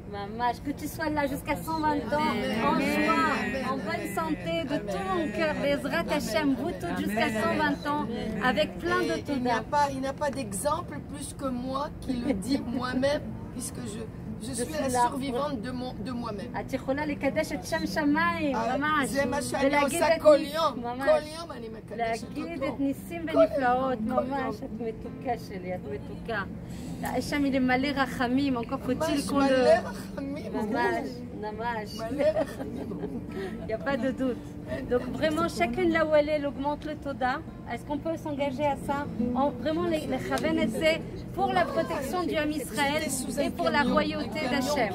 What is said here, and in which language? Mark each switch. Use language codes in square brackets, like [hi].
[fr] Maman, que tu sois là jusqu'à 120 ans, en joie, en bonne santé, de tout mon cœur, Bezrat Hashem, vous toutes jusqu'à 120 ans, avec plein de toda. Il n'y a pas d'exemple plus que moi qui le dit moi-même, puisque je suis la survivante de moi-même. [he] את יכולה לקדש את שם שמיים, ממש. זה מה שאני עושה כל יום. כל יום אני מקדשת להגיד את ניסים ונפלאות, ממש. את מתוקה שלי, את מתוקה. השם היא למלא רחמים, [fr] encore faut-il qu'on le... [he] ממש, ממש. [fr] Il n'y a pas de doute. Donc vraiment, chacune là où elle augmente le toda. Est-ce qu'on peut s'engager à ça? Vraiment, les Chaven, c'est pour la protection du Ham Israël et pour la royauté d'Hachem.